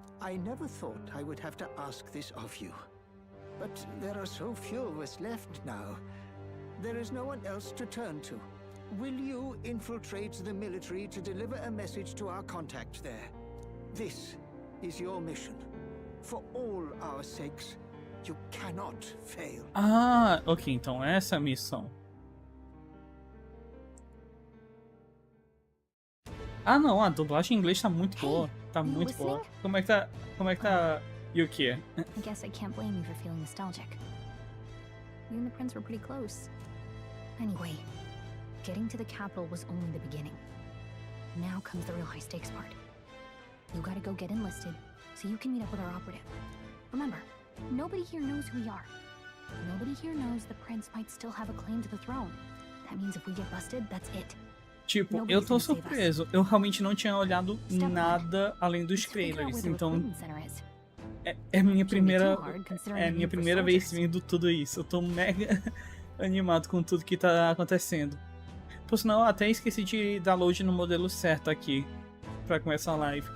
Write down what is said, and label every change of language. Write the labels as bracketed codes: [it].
[en] I never thought I would have to ask this of you. But there are so few of us left now. There is no one else to turn to. Will you infiltrate the military to deliver a message to our contact there? This is your mission. For all our sakes, you cannot fail. [pt] Ah, ok, então essa é a missão. Ah, não, a dublagem em inglês tá muito boa. Tá muito boa. Como é que tá Yuki? [en] I guess I can't blame you for feeling nostalgic. You and the prince were pretty close. Anyway, getting to the capital was only the beginning. Now comes the real high stakes part. You gotta go get enlisted so you can meet up with our operative. Remember, nobody here knows who we are. Nobody here knows the prince might still have a claim to the throne. That means if we get busted, that's it. [pt] Tipo, eu tô surpreso. Eu realmente não tinha olhado nada além dos trailers, então é minha primeira vez vendo tudo isso. Eu tô mega animado com tudo que tá acontecendo. Por sinal, eu até esqueci de download no modelo certo aqui pra começar a live.